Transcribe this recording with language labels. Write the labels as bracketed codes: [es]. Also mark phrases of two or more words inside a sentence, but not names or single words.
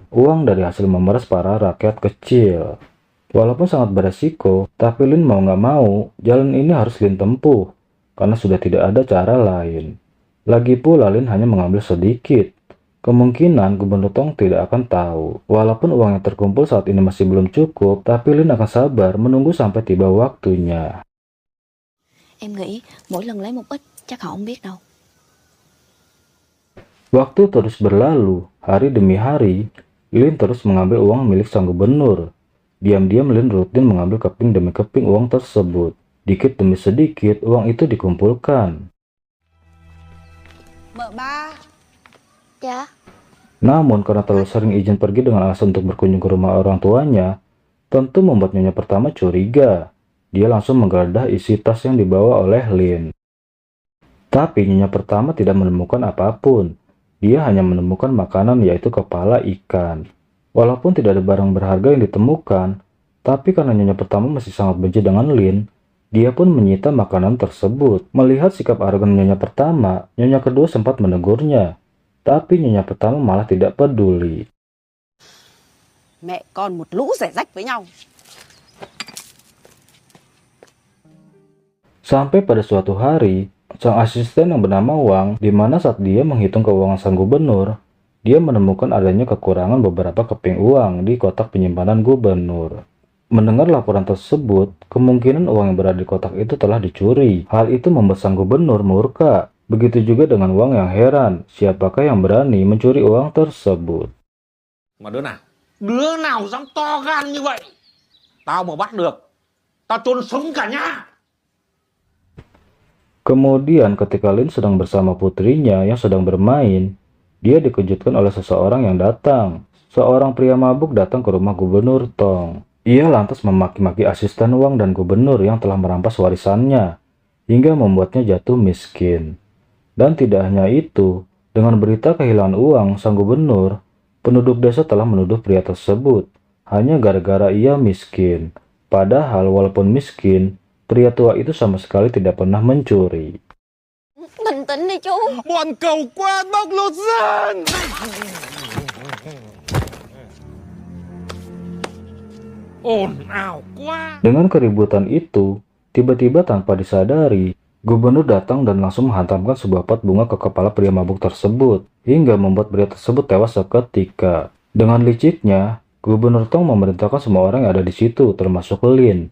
[id] Uang dari hasil memeras para rakyat kecil. Walaupun sangat beresiko, tapi Lin mau nggak mau, jalan ini harus Lin tempuh, karena sudah tidak ada cara lain. Lagi pula Lin hanya mengambil sedikit. Kemungkinan Gubernur Tong tidak akan tahu. Walaupun uang yang terkumpul saat ini masih belum cukup, tapi Lin akan sabar menunggu sampai tiba waktunya. [vi] Em nghĩ mỗi lần lấy một ít chắc họ không biết đâu. [id] Waktu terus berlalu, hari demi hari, Lin terus mengambil uang milik sang gubernur. Diam-diam Lin rutin mengambil keping demi keping uang tersebut. Dikit demi sedikit, uang itu dikumpulkan. [vi] Vợ ba. Dạ. [id] Namun karena terlalu sering izin pergi dengan alasan untuk berkunjung ke rumah orang tuanya, tentu membuat nyonya pertama curiga. Dia langsung menggeledah isi tas yang dibawa oleh Lin. Tapi nyonya pertama tidak menemukan apapun. Dia hanya menemukan makanan, yaitu kepala ikan. Walaupun tidak ada barang berharga yang ditemukan, tapi karena nyonya pertama masih sangat benci dengan Lin, dia pun menyita makanan tersebut. Melihat sikap arogan nyonya pertama, nyonya kedua sempat menegurnya. Tapi nyonya pertama malah tidak peduli. [vi] Mẹ con một lũ rẻ rách với nhau. [id] Sampai pada suatu hari, sang asisten yang bernama Wang, di mana saat dia menghitung keuangan sang gubernur, dia menemukan adanya kekurangan beberapa keping uang di kotak penyimpanan gubernur. Mendengar laporan tersebut, kemungkinan uang yang berada di kotak itu telah dicuri. Hal itu membuat sang gubernur murka. Begitu juga dengan Wang yang heran, siapakah yang berani mencuri uang tersebut. [vi] Mà đứa nào dám to gan như vậy? Tao mà bắt được, tao chôn sống cả nhà. [id] Kemudian ketika Lin sedang bersama putrinya yang sedang bermain, dia dikejutkan oleh seseorang yang datang. Seorang pria mabuk datang ke rumah Gubernur Tong. Ia lantas memaki-maki asisten Wang dan gubernur yang telah merampas warisannya, hingga membuatnya jatuh miskin. Dan tidak hanya itu, dengan berita kehilangan uang sang gubernur, penduduk desa telah menuduh pria tersebut hanya gara-gara ia miskin. Padahal walaupun miskin, pria tua itu sama sekali tidak pernah mencuri. [vi] Bình tĩnh đi chú. Bọn cầu quan bóc lột dân. Ồn ào quá. [id] Dengan keributan itu, tiba-tiba tanpa disadari, gubernur datang dan langsung menghantamkan sebuah pot bunga ke kepala pria mabuk tersebut, hingga membuat pria tersebut tewas seketika. Dengan liciknya, Gubernur Tong memerintahkan semua orang yang ada di situ, termasuk Lin.